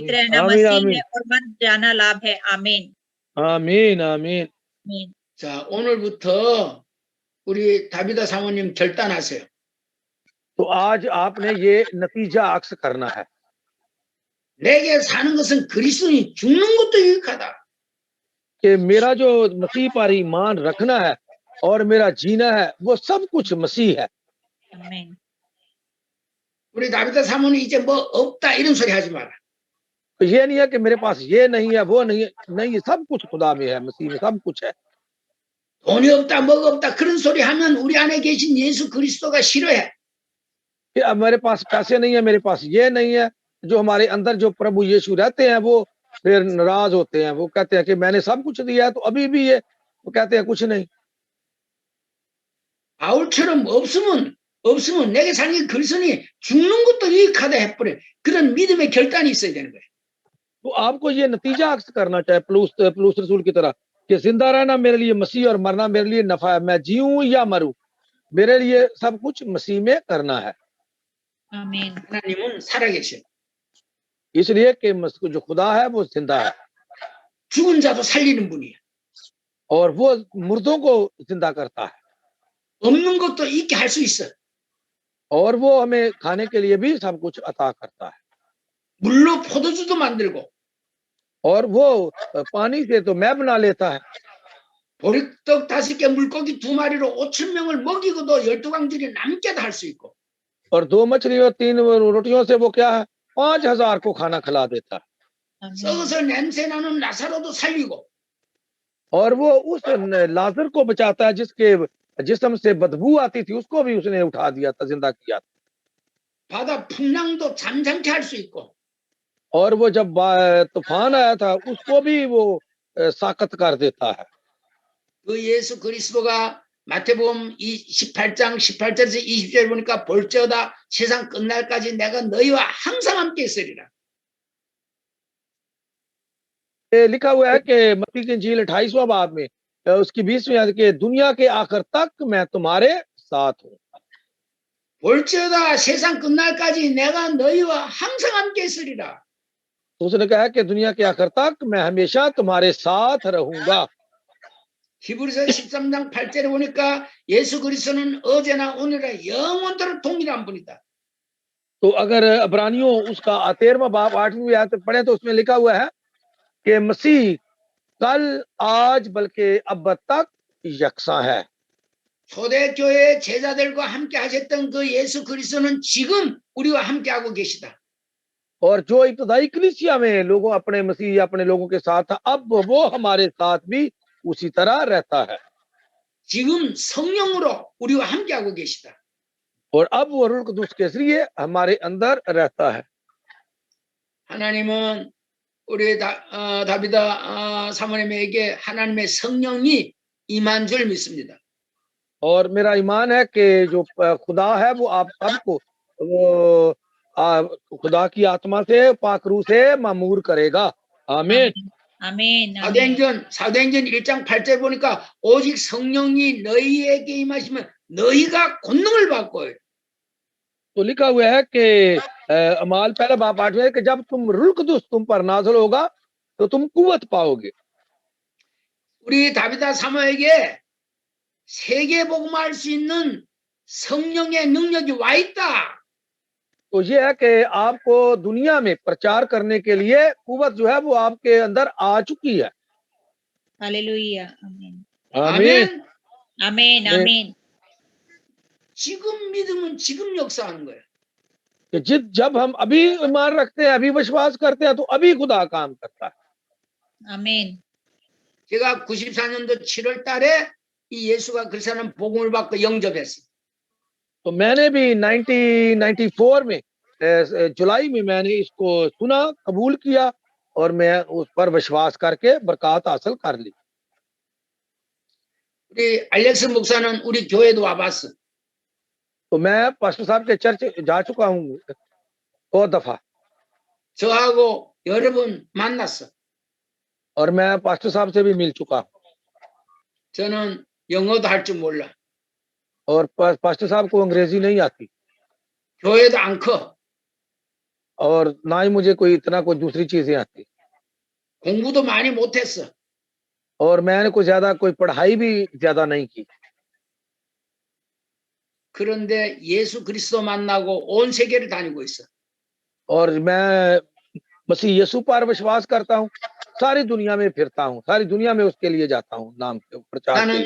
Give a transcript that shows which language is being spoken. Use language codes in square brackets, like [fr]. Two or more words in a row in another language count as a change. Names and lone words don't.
[hi] आमीन रहना आमीन मसीह आमीन है और मर जाना लाभ है। आमीन आमीन आमीन। आमीन। [ko] 자, 오늘부터 우리 다비다 사모님 결단하세요. [hi] तो आज आपने ये नतीजा अक्स करना है [ko] 내게 사는 것은 그리스도니 죽는 것도 유익하다. [hi] कि मेरा जो मसीह पर ईमान रखना है और मेरा जीना है वो सब कुछ मसीह है। आमीन। [ko] 우리 다비다 사모님 이제 뭐 없다 이런 소리 하지 마라. [hi] तो ये नहीं है कि मेरे पास ये नहीं है, वो नहीं है, नहीं, ये सब कुछ खुदा में है, मसीह में सब कुछ है। [ko] 돈이 없다, 뭐가 없다 그런 소리 하면 우리 안에 계신 예수 그리스도가 싫어해. [hi] कि अब मेरे पास पैसे नहीं है, मेरे पास ये नहीं है, जो हमारे अंदर जो प्रभु यीशु रहते हैं वो फिर नाराज होते हैं। वो कहते हैं कि मैंने सब कुछ दिया है तो अभी भी ये, वो कहते हैं कुछ नहीं। [ko] 바울처럼 없으면 내게 사는 게 그리스도니 죽는 것도 유익하다 해버려. 그런 믿음의 결단이 있어야 되는 거예요. [hi] तो आपको ये नतीजा अक्स करना चाहिए पौलुस रसूल की तरह कि जिंदा रहना मेरे लिए मसीह और मरना मेरे लिए नफा है, मैं जीऊं या मरूं, मेरे लिए सब कुछ मसीह में करना है। आमीन। [ko] 하나님은 살아계셔. [hi] इसलिए कि जो खुदा है वो जिंदा है [ko] 죽은 자도 살리는 분이에요. [hi] और वो मुर्दों को जिंदा करता है [ko] 없는 것도 있게 할 수 있어. [hi] और वो हमें खाने के लिए भी सब कुछ अता करता है [ko] 물로 포도주도 만들고 [hi] और वो पानी से तो मैं बना लेता है [ko] 보리떡 5개 물고기 2마리로 5,000명을 먹이고도 12광줄이 남게도 할 수 있고 [hi] और 2 मछली और 3 रोटियों से वो क्या है 5,000 को खाना खिला देता है आमीन। [ko] 썩어서 냄새 나는 나사로도 살리고 [hi] और वो उस लाजर को बचाता है जिसके जिस्म से बदबू आती थी, उसको भी उसने उठा दिया था, जिंदा किया था। [ko] 바다 풍랑도 잠잠케 할 수 있고 [hi] और वो जब तूफान आया था उसको भी वो साकत कर देता है। [ko] 그 예수 그리스도가 마태복음 18장 18절에서 20절 보니까 볼지어다 세상 끝날까지 내가 너희와 항상 함께 있으리라. [hi] लिखा हुआ है कि मत्ती की इंजील 28वां बाब में उसकी 20वीं आयत के दुनिया के आखिर तक मैं तुम्हारे साथ हूँ। [ko] 볼지어다 세상 끝날까지 내가 너희와 항상 함께 있으리라. [hi] तो उसने कहा कि दुनिया के आखिर तक मैं हमेशा तुम्हारे साथ रहूंगा। [ko] 히브리서 13장 8절에 보니까 예수 그리스도는 어제나 오늘이나 영원토록 동일한 분이다. [hi] तो अगर अब्रानियों उसका 13वां बाब 8वीं आयत पढ़े तो उसमें लिखा हुआ है कि मसीह कल आज बल्कि अब तक यकसा है। [ko] 초대교회 제자들과 함께 하셨던 그 예수 그리스도는 지금 우리와 함께 하고 계시다. [hi] और जो इब्तदाई कलीसिया में लोगों अपने मसीह अपने लोगों के साथ था, अब वो हमारे साथ भी उसी तरह रहता है। [ko] 지금 성령으로 우리와 함께 하고 계시다. [hi] और अब वो रूह कुदूस के जरिए हमारे अंदर रहता है। [ko] 하나님은 우리 다비다 사모님에게 하나님의 성령이 임한 줄 믿습니다. [hi] और मेरा ईमान है कि जो खुदा है वो आप सबको वो खुदा की आत्मा से पाकरू से मामूर करेगा। आमीन आमीन। [ko] 사도행전 1장 8절 보니까 오직 성령이 너희에게 임하시면 너희가 권능을 받고 [hi] तो लिखा हुआ है कि अमाल पहला बाब 8 में कि जब तुम रूह कुदूस तुम पर नाज़िल होगा तो तुम कुव्वत पाओगे। [ko] 우리 다비다 사모에게 세계 복음할 수 있는 성령의 능력이 와 있다. [hi] तो ये है कि आपको दुनिया में प्रचार करने के लिए कुव्वत जो है वो आपके अंदर आ चुकी है। हालेलुया, आमीन, आमीन। आमीन, आमीन। आमीन। [ko] 지금 믿으면 지금 역사하는 거예요. [hi] कि जब हम अभी ईमान रखते हैं, अभी विश्वास करते हैं, तो अभी खुदा काम करता है। आमीन। [ko] 제가 94년도 7월 달에 이 예수가 그리스도라는 복음을 받고 영접했어요. [hi] तो मैंने भी 1994 में जुलाई में मैंने इसको सुना, कबूल किया और मैं उस पर विश्वास करके बरकत हासिल कर ली। [ko] 우리 알렉스 목사는 우리 교회도 와봤어. [hi] तो मैं पास्टर साहब के चर्च जा चुका हूँ 2 दफा [ko] 저하고 여러 번 만났어. [hi] और मैं पास्टर साहब से भी मिल चुका हूँ [ko] 저는 영어도 할 줄 몰라. [hi] और पास्टर साहब को अंग्रेजी नहीं आती [ko] 교회도 안 커. [hi] और ना ही मुझे कोई इतना कोई दूसरी चीजें आती [ko] 공부도 많이 못했어. [hi] और मैंने कोई ज्यादा कोई पढ़ाई भी ज्यादा नहीं की। [ko] 그런데 예수 그리스도 만나고 온 세계를 다니고 있어. [hi] और मैं मसीह यीशु पर विश्वास करता हूँ, सारी दुनिया में फिरता हूँ, सारी दुनिया में उसके लिए जाता हूँ नाम के प्रचार के लिए।